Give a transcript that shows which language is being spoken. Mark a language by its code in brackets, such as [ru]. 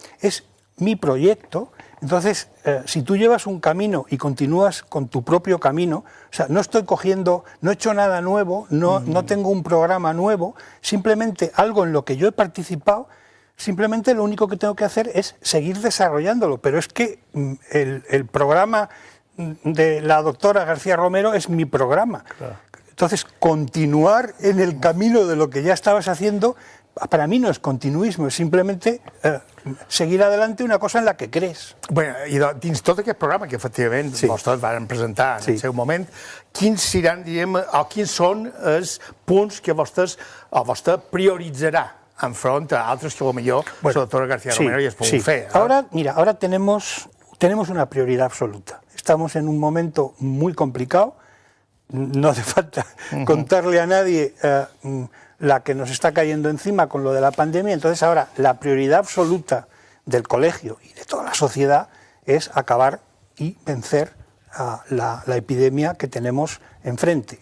[es] Es mi proyecto, entonces si tú llevas un camino y continúas con tu propio camino, o sea, no estoy cogiendo, no he hecho nada nuevo, no tengo un programa nuevo, simplemente algo en lo que yo he participado, simplemente lo único que tengo que hacer es seguir desarrollándolo, pero es que el programa de la doctora García Romero es mi programa. Claro. Entonces, continuar en el camino de lo que ya estabas haciendo, para mí no es continuismo, es simplemente seguir adelante una cosa en la que crees. [ca] Bé, i dins tot aquest programa que efectivament vostès van presentar en el seu moment, quins seran, diguem, o quins són els punts que vostè prioritzarà enfront a altres que potser la doctora García Romero ja es poden fer? [es] Ahora, mira, ahora tenemos una prioridad absoluta. Estamos en un momento muy complicado, no hace falta contarle a nadie la que nos está cayendo encima con lo de la pandemia. Entonces ahora la prioridad absoluta del colegio y de toda la sociedad es acabar y vencer la epidemia que tenemos enfrente.